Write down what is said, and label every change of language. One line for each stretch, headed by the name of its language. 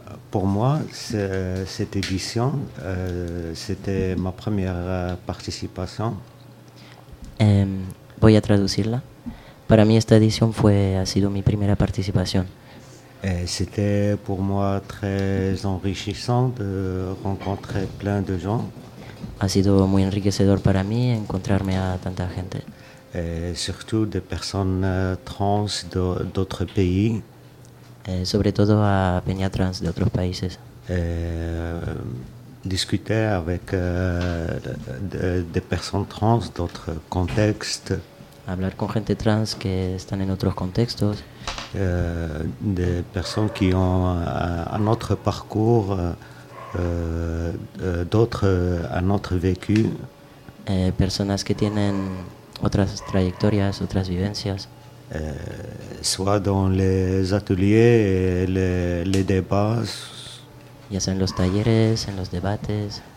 French: Pour moi, cette édition, c'était ma première participation.
Spanish: Voy a traducirla. Para mí esta edición ha sido mi primera participación.
French: C'était pour moi très enrichissant de rencontrer plein de gens.
Spanish: Ha sido muy enriquecedor para mí encontrarme a tanta gente.
French: Surtout des personnes trans d'autres pays.
Spanish: Sobre todo a peña trans de otros países.
French: Discuter avec des personnes trans d'autres contextes.
Spanish: hablar con gente trans que están en otros contextos. De personas que han un otro
French: parcours, d'autres
Spanish: un otro vécu. Personas que tienen otras trayectorias, otras vivencias.
French: Soit dans les ateliers, les débats.
Spanish: Ya sea en los talleres, en los debates.